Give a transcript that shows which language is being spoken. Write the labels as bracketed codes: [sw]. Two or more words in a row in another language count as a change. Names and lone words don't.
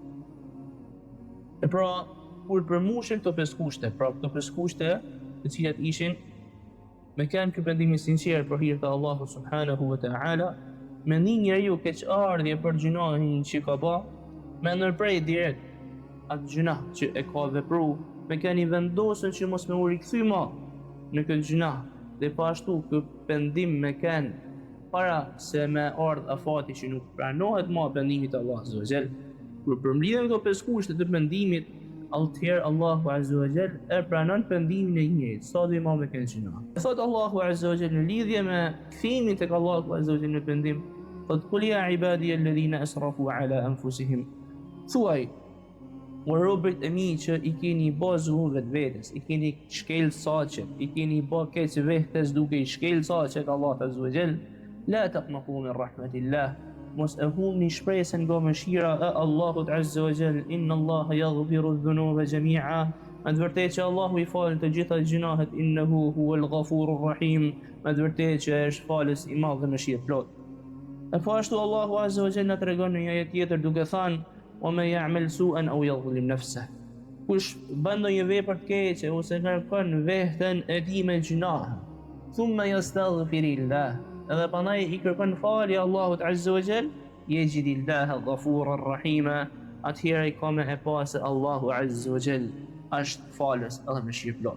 [sq] E pra, kur përmbushen këto 5 kushte, këto 5 kushte, të cilat ishin me kanë ky pendim i sinqert për hir të Allahut [ar] سبحانه وتعالى, [sq] me një njeriu keqardhje për gjunahin që ka ba, me ndërprej direkt atë gjunah që e ka vepru, me keni vendosën që mos me u rikthy ma në këtë gjunah, dhe pashtu këtë pendim me ken para se me ardh afati që nuk pranohet ma pendimit [ar] الله عز وجل. [sq] Kur përmbledhen këto pesë kushte të pendimit, atëherë Allahu [ar] عز وجل [sq] e pranon pendimin e njëjtë, sa do ima me këtë gjunah. Thot Allahu [ar] عز وجل [sq] në lidhje me kthimin tek Allahu [ar] عز وجل [sq] në pendim, thot [ar] قل يا عبادي الذين أسرفوا على أنفسهم. [sq] Thuaj, o robët e mi që i keni bë zullum vetvetes, i keni shkel saqet, i keni bë keq vetes duke i shkel saqet Allah [ar] عز وجل, لا تقنطوا من رحمة الله. [sq] Mos e humni shpresën nga mëshira e Allahut [ar] عز وجل, إن الله يغفر الذنوب جميعا. [sq] Me të vërtetë që Allahu i falë të gjitha gjunahet, [ar] إنه هو الغفور الرحيم. [sq] Me të vërtetë që është falës i madh dhe mëshirë plot. E pashtu Allahu [ar] عز وجل [sq] na tregon në një ajet tjetër duke thënë: [ar] "ومن يعمل سوءا أو يظلم نفسه." [sq] Kush bën ndonjë vepër të keqe ose kërkon veten e tij me gjunah, [ar] ثم يستغفر الله, [sq] edhe panaj i kërkon falje Allahut [ar] عز وجل, يجد الله غفورا رحيما, [sq] atëherë i ka me e pa se Allahu [ar] عز وجل [sq] është falës edhe mëshirë plot.